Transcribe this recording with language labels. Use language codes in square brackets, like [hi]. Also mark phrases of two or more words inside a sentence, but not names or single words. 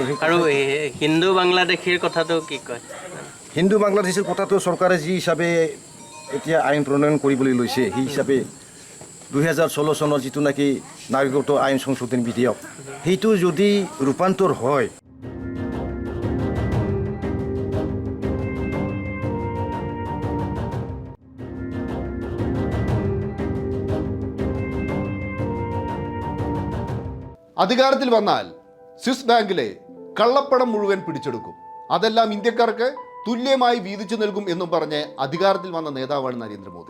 [as] আৰু হিন্দু বাংলাদেশীৰ কথাটো কি কয়? হিন্দু বাংলাদেশীৰ কথাটো চৰকাৰে যি হিচাপে এতিয়া আইন প্ৰণয়ন কৰিবলৈ লৈছে, সেই হিচাপে 2016 চনৰ যিটো নেকি নাগৰিকত্ব আইন সংশোধন বিধেয়ক, সেইটো যদি ৰূপান্তৰ হয়, [ml] അധികാരത്തിൽ വന്നാൽ സ്വിസ് ബാങ്കിലെ കള്ളപ്പണം മുഴുവൻ പിടിച്ചെടുക്കും, അതെല്ലാം ഇന്ത്യക്കാർക്ക് തുല്യമായി വീതിച്ചു നൽകും എന്നും പറഞ്ഞ് അധികാരത്തിൽ വന്ന നേതാവാണ് നരേന്ദ്രമോദി.